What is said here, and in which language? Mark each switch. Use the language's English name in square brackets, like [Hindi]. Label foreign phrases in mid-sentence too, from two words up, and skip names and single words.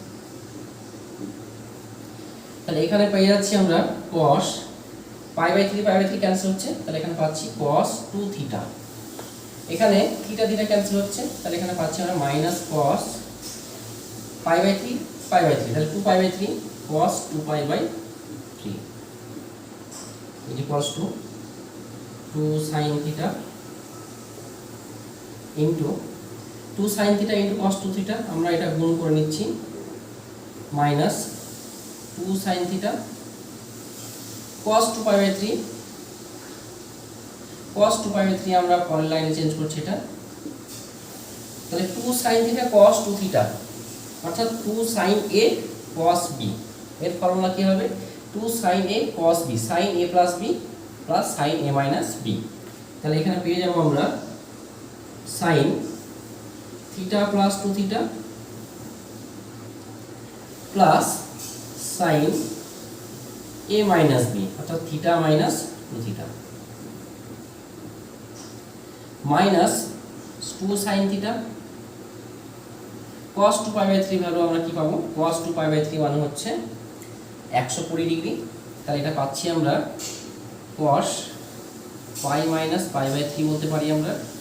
[Bangla] তাহলে এখানে পেয়ে যাচ্ছি আমরা cos π/3 ক্যান্সেল হচ্ছে, তাহলে এখানে পাচ্ছি cos 2 থিটা, এখানে থিটা থিটা ক্যান্সেল হচ্ছে, তাহলে এখানে পাচ্ছি আমরা মাইনাস cos π/3 তাহলে 2π/3 cos 2π/3 [English] is equals to 2 sin theta into 2 sin theta into cos 2 theta, [Bangla] আমরা এটা গুণ করে নিচ্ছি মাইনাস [English] 2 sin theta cos 2π/3 [Bangla] আমরা পরের লাইনে চেঞ্জ করছি এটা, তাহলে 2 sin theta cos 2 theta অর্থাৎ [English] 2 sin a cos b [Bangla] এর ফর্মুলা কি হবে [English] 2 sin a cos b sin a plus b plus sin a minus b। [Bangla] তাহলে এখানে পেয়ে যাব আমরা [English] sin theta plus 2 theta plus sin a minus b অর্থাৎ theta minus 2 theta minus 2 sin theta cos 2π/3 [Bangla] ভ্যালু আমরা কি পাবো cos 2π/3 মানে হচ্ছে 120 ডিগ্রি, তাহলে এটা পাচ্ছি আমরা [English] cos π minus π/3 [Bangla] বলতে পারি আমরা